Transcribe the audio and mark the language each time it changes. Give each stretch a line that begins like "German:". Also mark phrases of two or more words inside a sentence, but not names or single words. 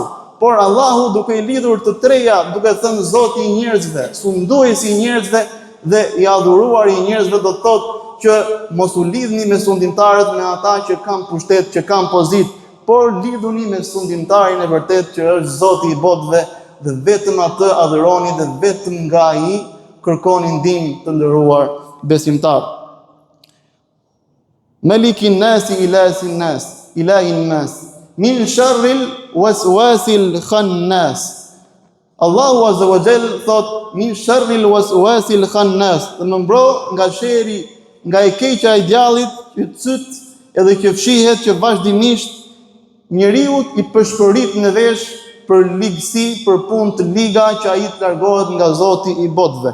Albanian: Por Allahu duke i lidhur të treja, duke thënë Zoti i njerëzve, sunduesi i njerëzve dhe i adhuruari i njerëzve, do të thotë që mos u lidhni me sundimtarët, me ata që kanë pushtet, që kanë pozitë, por lidhuni me sundimtarin e vërtet që është Zoti i botëve, dhe vetëm atë adhuroni dhe vetëm nga ai kërkoni ndihmë, të nderuar besimtar.
Arabic: ملك الناس إله الناس من شر الوسواس الخناس.
Albanian: Allahu
Arabic: عز وجل
Albanian: thot
Arabic: من شر الوسواس الخناس,
Albanian: dhe më mbro nga sheri, nga e keqja e djallit që cyt edhe që fshihet, që vazhdimisht njeriu i përshpërit në vesh për ligësi, për punë të liga, që ai të largohet nga Zoti i botëve.